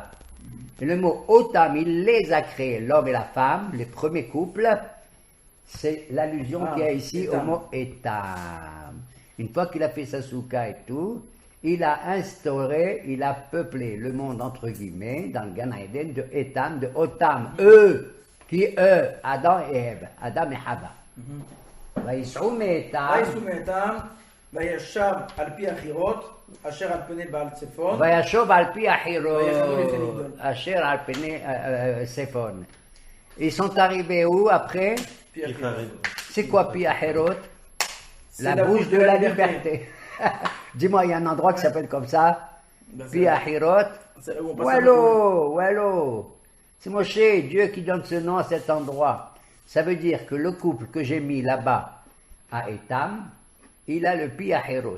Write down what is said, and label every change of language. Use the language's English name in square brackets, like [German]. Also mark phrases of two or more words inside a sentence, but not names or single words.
[French] Et le mot Otam, il les a créés, l'homme et la femme, les premiers couples, c'est l'allusion qu'il y a ici Etam. au mot Etam. Une fois qu'il a fait sa soukha et tout, il a instauré, il a peuplé le monde entre guillemets, dans le Gan Eden, de Etam, de Otam, Adam et Ève, Adam et Hava. [Hebrew] ויסעו מאתם, ויסעו מאתם, וישב על פי החירות, אשר על פני בעל צפון. וישוב על פי החירות, ויחנו לפני גדול. אשר על פני צפון. [French] Ils sont arrivés où après? [Hebrew] פי החירות. [French] C'est quoi Pi Ahirot? La la bouche de la liberté. Dis-moi, il y a un endroit qui s'appelle comme ça? Ben, Pi Ahirot. C'est où on passe Wallo. C'est Moshe, Dieu qui donne ce nom à cet endroit. Ça veut dire que le couple que j'ai mis là-bas à Etam, il a le Pi Ahirot.